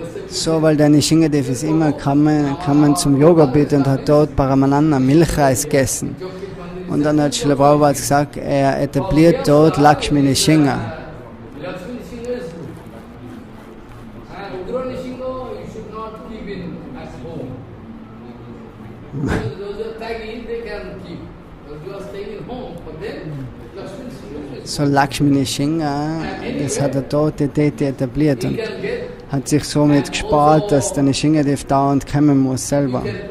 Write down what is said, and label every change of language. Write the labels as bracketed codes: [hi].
[de] So, weil der Nṛsiṃhadeva ist immer kamen zum Yogapit und hat dort Paramananda Milchreis gegessen. Und dann hat Srila Prabhupada gesagt, er etabliert dort Lakshmi Nṛsiṃha. [en] Lakshmi Nṛsiṃha is good. And Ugra Nṛsiṃha you should not keep in at home. Those are taggy, they can keep. Those who are staying in home, but then Lakshmi Nṛsiṃha is [de] So Lakshmi Nṛsiṃha, das hat er dort die Deity etabliert und hat sich somit gespart, dass der Nṛsiṃhadeva dauernd kommen muss selber.